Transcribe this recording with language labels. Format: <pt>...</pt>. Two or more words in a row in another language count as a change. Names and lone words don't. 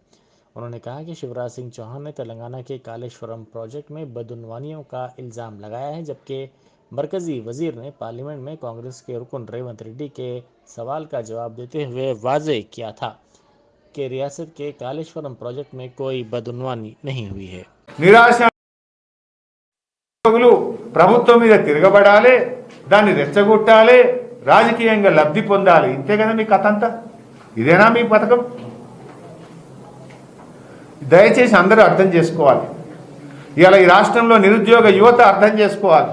<ur>انہوں نے کہا کہ شیوراج سنگھ چوہان نے تلنگانہ کے کالیشورم پروجیکٹ میں بدعنوانیوں کا الزام لگایا ہے، جبکہ مرکزی وزیر نے پارلیمنٹ میں کانگریس کے رکن ریونت ریڈی کے سوال کا جواب دیتے ہوئے واضح کیا تھا کہ ریاست کے کالیشورم پروجیکٹ میں کوئی بدعنوانی نہیں ہوئی ہے۔</ur> <te>ప్రభుత్వం మీద తిరగబడాలి, దాన్ని రెచ్చగొట్టాలి, రాజకీయంగా లబ్ధి పొందాలి. ఇంతే కదా మీ కథ అంతా? ఇదేనా మీ పథకం? దయచేసి అందరూ అర్థం చేసుకోవాలి. ఇవాళ ఈ రాష్ట్రంలో నిరుద్యోగ యువత అర్థం చేసుకోవాలి.</te>